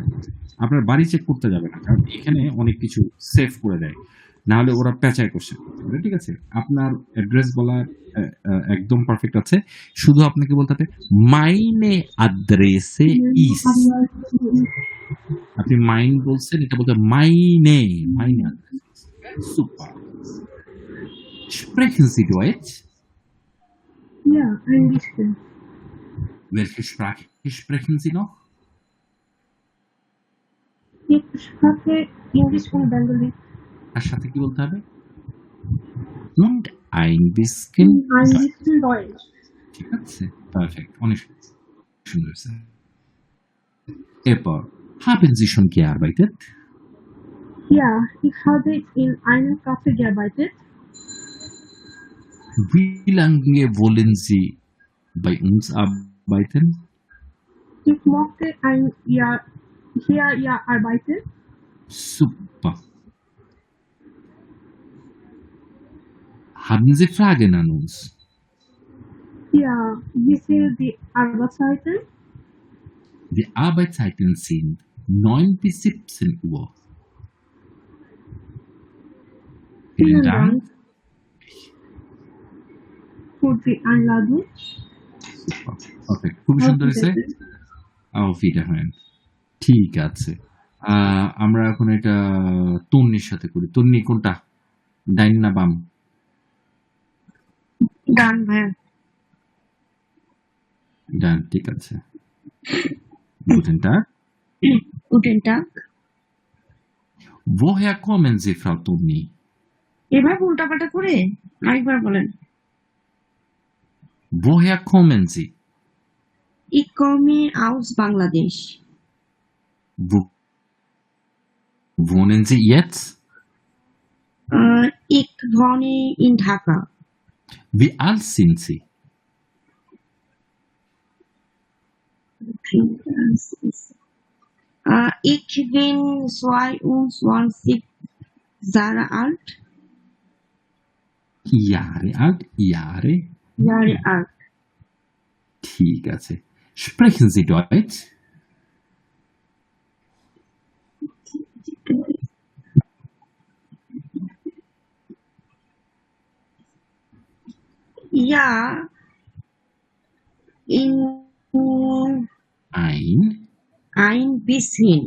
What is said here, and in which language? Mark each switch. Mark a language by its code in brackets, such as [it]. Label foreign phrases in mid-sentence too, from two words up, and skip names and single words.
[bn] আপনার বাড়ি চেক করতে যাবে না, কারণ এখানে অনেক কিছু সেভ করে দেয়, না হলে ওরা পেঁচায় কোশ্চেন করতে পারে, ঠিক আছে? আপনার অ্যাড্রেস বলা একদম পারফেক্ট আছে, শুধু আপনাকে বলতে হবে [de] Meine Adresse ist. [bn] আপনি মাইন বলছেন, এটা বলতে [de] Meine Adresse. সুপার। Sprechen Sie Deutsch? Ja, ein bisschen. Welche Sprache sprechen Sie noch? Ich spreche Englisch und Bengali. [bn] তার সাথে কি বলতে হবে? [de] Und ein bisschen Ein bisschen Deutsch. [bn] ঠিক আছে, পারফেক্ট, অনেক সুন্দর স্যার। এরপর, [de] haben Sie schon gearbeitet? Ja, ich habe in einem Café gearbeitet. Wie lange wollen Sie bei uns arbeiten? Ich möchte ein Jahr hier arbeiten. Super. Haben Sie Fragen an uns? Ja, wie sind die Arbeitszeiten? Die Arbeitszeiten sind 9 bis 17 Uhr. Vielen Dank. Für die Einladung. [bn] Okay, খুবই সুন্দর হয়েছে। [de] Auf Wiederhören. [bn] ঠিক আছে। আমরা এখন এটা তন্নির সাথে করি। তন্নি কোনটা? ডাইন না বাম? ডান ভাইয়া। ডান, ঠিক আছে। [de] Guten Tag. Guten Tag. Woher kommen Sie, Frau Tonni? [bn] এভাবে উল্টাপাল্টা করে আরেকবার বলেন। [de] Woher kommen Sie? Ich komme aus Bangladesch. Wo wohnen Sie jetzt? Ich wohne in Dhaka. Wie alt sind Sie? Ich bin 22 Jahre alt. Jahre alt? Jahre? Jahre alt. [bn] ঠিক আছে। [de] Sprechen Sie Deutsch? Ja, in ein bisschen.